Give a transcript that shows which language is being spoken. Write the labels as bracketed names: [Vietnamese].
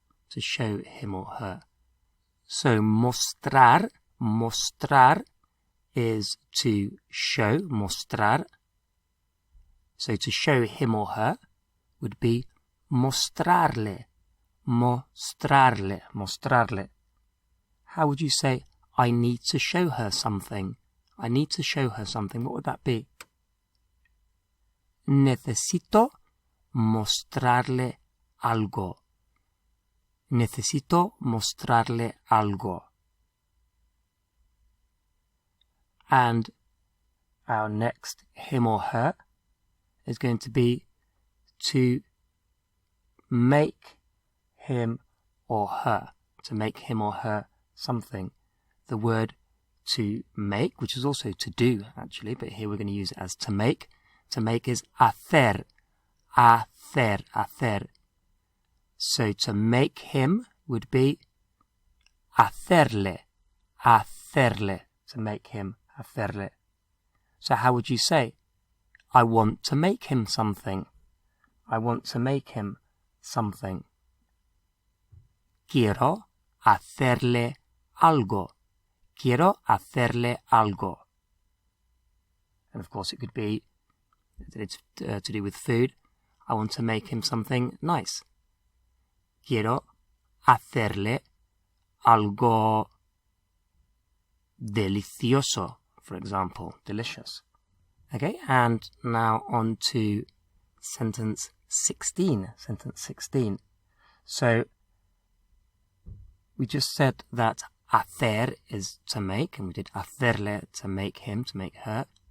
[English] To show him or her. So mostrar, mostrar is to show, mostrar. So to show him or her would be mostrarle, mostrarle, mostrarle. How would you say, I need to show her something? I need to show her something. What would that be? [Spanish] Necesito mostrarle algo. Necesito mostrarle algo. [English] And our next him or her is going to be to make him or her. To make him or her something. The word to make, which is also to do actually, but here we're going to use it as to make. To make is hacer. Hacer, hacer. So to make him would be hacerle, hacerle, to make him, hacerle. So how would you say, I want to make him something? I want to make him something. [Spanish] Quiero hacerle algo. Quiero hacerle algo. [English] And of course it could be it's to do with food. I want to make him something nice. [Spanish] Quiero hacerle algo delicioso, [English] for example, delicious. Okay, and now on to sentence 16. Sentence 16. So we just said that hacer is to make, and we did hacerle to make him, to make her.